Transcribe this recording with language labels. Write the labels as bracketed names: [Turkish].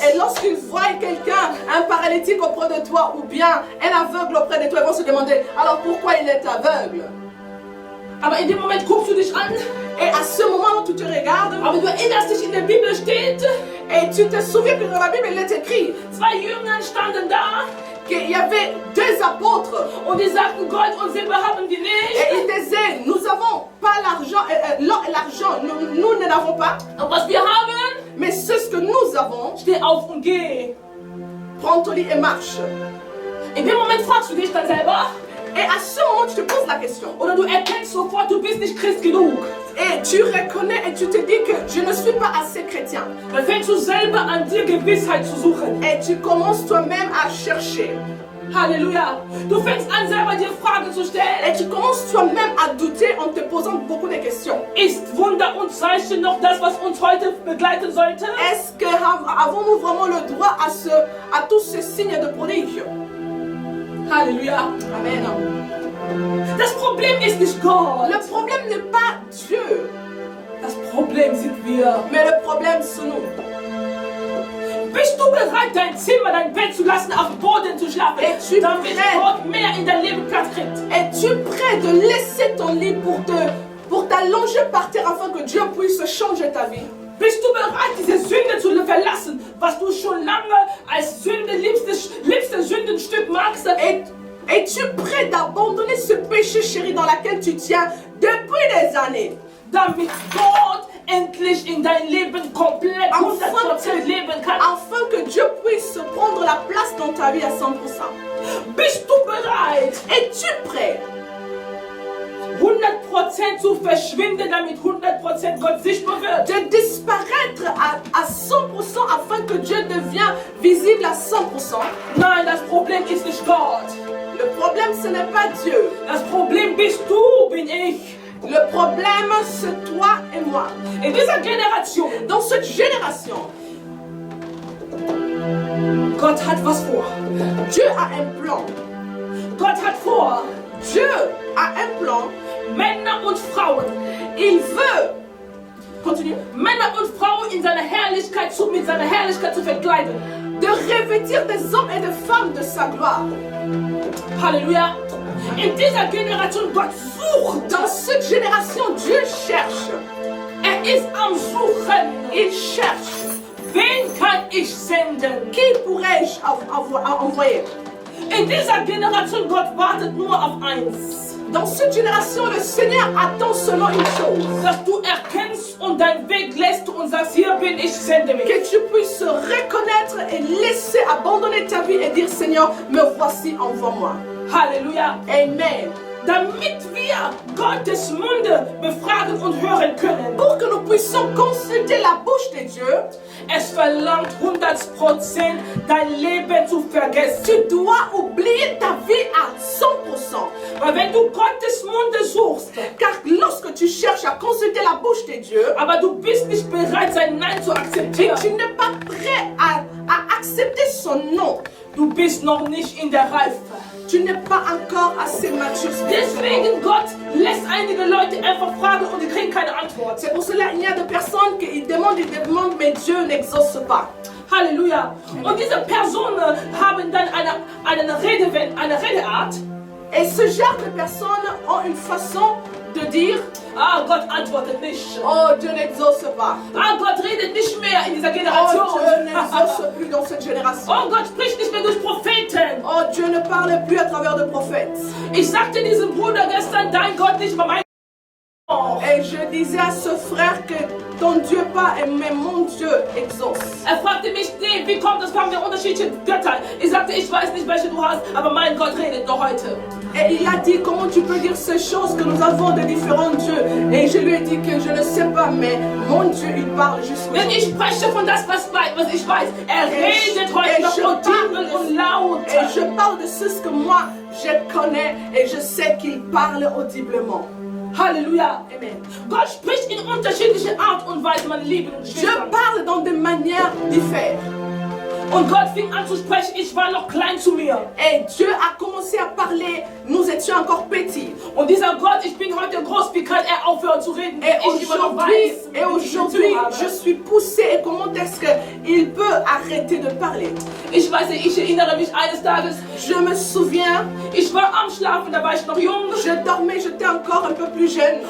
[French] Et lorsqu'ils voient quelqu'un, un paralytique auprès de toi ou bien un aveugle auprès de toi, ils vont se demander, alors pourquoi il est aveugle? [German] Aber in dem Moment guckst du dich an, [French] Et à ce moment où tu te regardes, [German] aber du erinnerst dich, in der Bibel steht, [French] et tu te souviens que dans la Bible, il est écrit [German] zwei Jünger standen da [French] qu'il y avait deux apôtres. [German] und die sagten, Gold und Silber haben wir [French] Et [German] nicht. [French] ils disaient, nous n'avons pas l'argent, l'or et l'argent, nous ne l'avons pas, [German] Und was wir haben, [French] mais c'est ce que nous avons. [German] steh auf und geh. [French] Prends ton lit et marche. [German] In dem Moment fragst du dich dann selber, [French] Et à ce moment, tu te poses la question. [German] oder du erkennst sofort, du bist nicht Christ genug. [French] Et tu reconnais et tu te dis que je ne suis pas assez chrétien. [German] Dann fängst du selber an, dir Gewissheit zu suchen. [French] Et tu commences toi-même à chercher. Halleluja. [German] Du fängst an, selber dir Fragen zu stellen. [French] Et tu commences toi-même à douter en te posant beaucoup de questions. [German] Ist Wunder und Zeichen noch das, was uns heute begleiten sollte? [French] Est-ce que avons-nous vraiment le droit à tous ces signes de prodige? Halleluja. Amen. [German] Das Problem ist nicht Gott. [French] Le problème n'est pas Dieu, [German] Das Problem sind wir. [French] mais le problème c'est nous. [German] Bist du bereit, dein Zimmer, dein Bett zu lassen, auf dem Boden zu schlafen, [French] Et tu [German] damit [French] prêt? [German] Gott mehr in dein Leben Platz kriegt? [French] Es-tu prêt de laisser ton lit pour t'allonger par terre afin que Dieu puisse changer ta vie? [German] Bist du bereit, diese Sünde zu verlassen, was du schon lange als Sünde, liebstes Sündenstück magst? [French] Es-tu prêt d'abandonner ce péché chéri dans lequel tu tiens depuis des années? [German] Damit Gott endlich in dein Leben komplett 100% leben kann. [French] Afin que Dieu puisse prendre la place dans ta vie à 100%. [German] Bist du bereit, [French] Es-tu prêt [German] 100% zu verschwinden, damit 100% Gott sichtbar wird? [French] de disparaître à 100% afin que Dieu devienne visible à 100%? [German] Nein, das Problem ist nicht Gott. [French] Le problème, ce n'est pas Dieu. [German] Das Problem bist du, bin ich. [French] Le problème, c'est toi et moi. [German] In dieser Generation, [French] Dans cette génération, [German] Gott hat was vor. [French] Dieu a un plan. [German] Gott hat vor, [French] Dieu a un plan. [German] Männer und Frauen, [French] Il veut, continue, [German] Männer und Frauen mit seiner Herrlichkeit zu verkleiden. [French] de revêtir des hommes et des femmes de sa gloire. Halleluja. [German] In dieser Generation, Gott sucht. [French] Dans cette génération, Dieu cherche. [German] Ist am Suchen. [French] Il cherche. [German] Wen kann ich senden? [French] Qui pourrais-je envoyer? [German] In dieser Generation, Gott wartet nur auf eins. [French] Dans cette génération, le Seigneur attend seulement une chose. [German] Dass du erkennst und deinen Weg lässt und sagst, hier bin ich, sende mich. [French] Que tu puisses reconnaître et laisser abandonner ta vie et dire, Seigneur, me voici, envoie-moi. Halleluja. Amen. [German] Damit wir Gottes Munde befragen und hören können. [French] Pour que nous puissions consulter la bouche de Dieu, [German] Es verlangt 100% dein Leben zu vergessen. [French] tu dois oublier ta vie à 100%. [German] Weil wenn du Gottes Munde suchst, [French] Car lorsque tu cherches à consulter la bouche de Dieu, [German] aber du bist nicht bereit, sein Nein zu [French] et [German] akzeptieren, [French] tu n'es pas prêt à accepter son nom, [German] du bist noch nicht in der Reife. [French] tu n'es pas encore assez mature. [German] Deswegen Gott lässt einige Leute einfach fragen und die kriegen keine Antwort. [French] C'est pour cela qu'il y a des personnes qui demandent, mais Dieu n'exauce pas. Halleluja. [German] Und diese Personen haben dann eine Redeart. [French] Et ce genre de personnes ont une façon de dire, [German] Ah, Gott antwortet nicht. [French] oh, Dieu n'exauce pas. [German] Ah, Gott redet nicht mehr in dieser Oh, Generation. [French] Dieu n'exauce plus dans cette génération. [German] Oh, Gott spricht nicht mehr durch Propheten. [French] Oh, Dieu ne parle plus à travers de prophètes. [German] Ich sagte diesem Bruder gestern, dein Gott nicht, aber mein Gott. [French] Et Et je disais à ce frère que ton Dieu pas, mais mon Dieu exauce. [German] Fragte mich, nee, wie kommt das? Wir haben ja unterschiedliche Götter. Ich sagte, ich weiß nicht, welche du hast, aber mein Gott redet noch heute. [French] Et il a dit, comment tu peux dire ces choses que nous avons de différents dieux? Et je lui ai dit que je ne sais pas, mais mon Dieu, il parle jusqu'au [German] Wenn ich spreche von das, was ich weiß, redet heute noch audibel und laut. [French] Et je parle de ce que moi, je connais et je sais qu'il parle audiblement. Halleluja. Amen. [German] Gott spricht in unterschiedliche Art und Weise, meine Lieben und [French] Je [German] Geschwister. [French] parle dans des manières différentes. [German] Und Gott fing an zu sprechen, ich war noch klein zu mir. [French] Et Dieu a commencé à parler, nous étions encore petits. [German] Und dieser Gott, ich bin heute groß, wie kann er aufhören zu reden? [French] Et [German] Ich immer noch weiß, [French] aujourd'hui, je suis poussée. Et comment est-ce qu'il peut arrêter de parler? [German] Ich weiß nicht, ich erinnere mich eines Tages, [French] Je me souviens, [German] ich war am Schlafen, da war ich noch jung. [French] je dormais, j'étais encore un peu plus jeune.